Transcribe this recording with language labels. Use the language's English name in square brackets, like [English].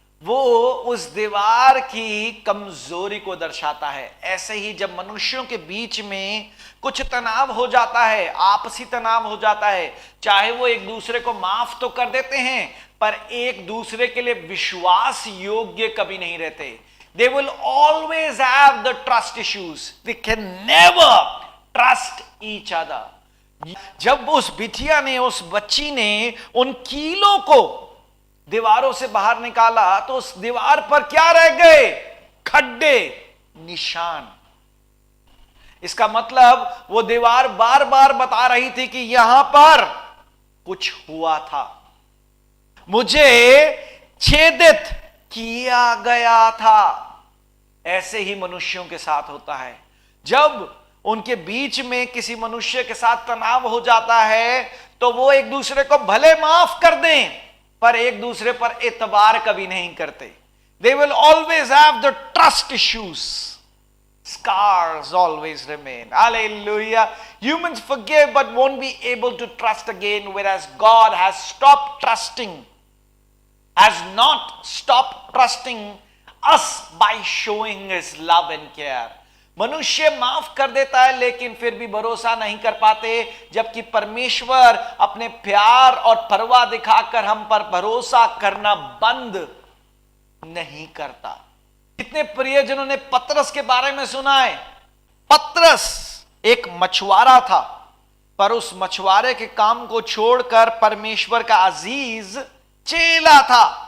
[Hindi] वो उस दीवार की कमजोरी को दर्शाता है। ऐसे ही जब मनुष्यों के बीच में कुछ तनाव हो जाता है, आपसी तनाव हो जाता है, चाहे वो एक दूसरे को माफ तो कर देते हैं पर एक दूसरे के लिए विश्वास योग्य कभी नहीं रहते। [English] They will always have the trust issues. They can never trust each other. [Hindi] जब उस बिटिया ने, उस बच्ची ने उन कीलों को दीवारों से बाहर निकाला तो उस दीवार पर क्या रह गए? खड्डे, निशान। इसका मतलब वो दीवार बार बार बता रही थी कि यहां पर कुछ हुआ था, मुझे छेदित किया गया था। ऐसे ही मनुष्यों के साथ होता है। जब उनके बीच में किसी मनुष्य के साथ तनाव हो जाता है तो वो एक दूसरे को भले माफ कर दें पर एक दूसरे पर एतबार कभी नहीं करते। [English] They will always have the trust issues. Scars always remain. Hallelujah. Humans forgive but won't be able to trust again, whereas God has stopped trusting, has not stopped trusting us by showing His love and care. [Hindi] मनुष्य माफ कर देता है लेकिन फिर भी भरोसा नहीं कर पाते, जबकि परमेश्वर अपने प्यार और परवाह दिखाकर हम पर भरोसा करना बंद नहीं करता। कितने प्रियजनों ने पतरस के बारे में सुना है? पतरस एक मछुआरा था, पर उस मछुआरे के काम को छोड़कर परमेश्वर का अजीज चेला था।